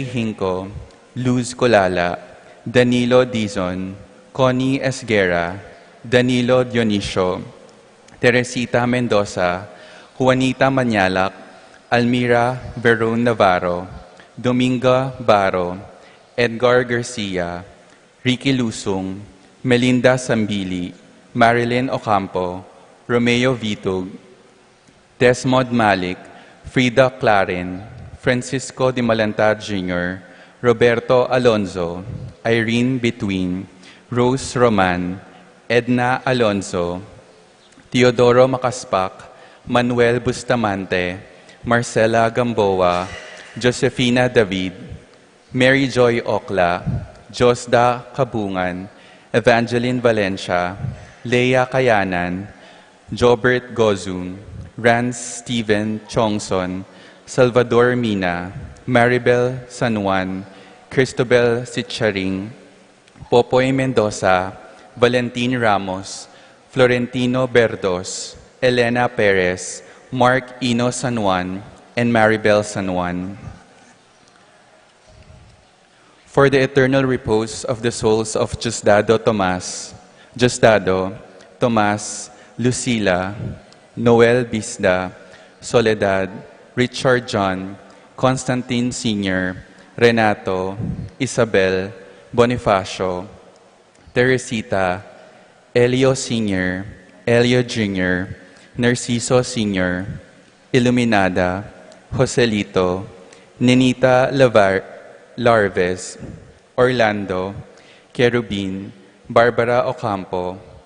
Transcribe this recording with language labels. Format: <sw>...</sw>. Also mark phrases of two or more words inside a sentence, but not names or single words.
<en>Hinco, Luz Colala, Danilo Dizon, Connie Esguera, Danilo Dionisio, Teresita Mendoza, Juanita Manyalak, Almira Veron Navarro, Dominga Baro, Edgar Garcia, Ricky Lusung, Melinda Sambili, Marilyn Ocampo, Romeo Vitug, Desmond Malik, Frida Clarin, Francisco de Malantad Jr., Roberto Alonzo, Irene Between, Rose Roman, Edna Alonzo, Teodoro Makaspak, Manuel Bustamante, Marcela Gamboa, Josefina David, Mary Joy Okla, Josda Kabungan, Evangeline Valencia, Leia Kayanan, Jobert Gozum, Rance Steven Chongson, Salvador Mina, Maribel San Juan, Cristobal Sitcharing, Popoy Mendoza, Valentin Ramos, Florentino Berdos, Elena Perez, Mark Ino San Juan, and Maribel San Juan. For the eternal repose of the souls of Diosdado Tomas, Lucila, Noel Bisda, Soledad, Richard John, Constantine Sr., Renato, Isabel, Bonifacio, Teresita, Elio Sr., Elio Jr., Narciso Sr., Iluminada, Joselito, Ninita Larves, Orlando, Kerubin, Barbara Ocampo,</en>